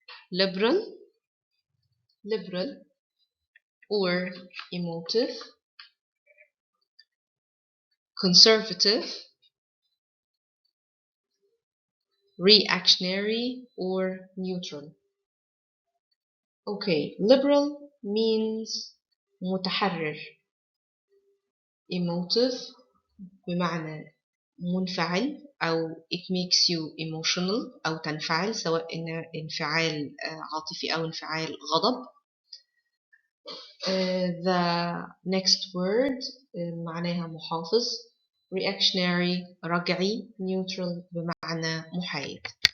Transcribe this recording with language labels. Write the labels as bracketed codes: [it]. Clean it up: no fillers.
[en] Liberal, or emotive, conservative, reactionary, or neutral. Okay, liberal means متحرر. [ar] Emotive بمعنى منفعل أو [en] it makes you emotional [ar] أو تنفعل، سواء انفعال عاطفي أو انفعال غضب. [en] The next word [ar] معناها محافظ. [en] Reactionary رجعي. [ar] Neutral بمعنى محايد.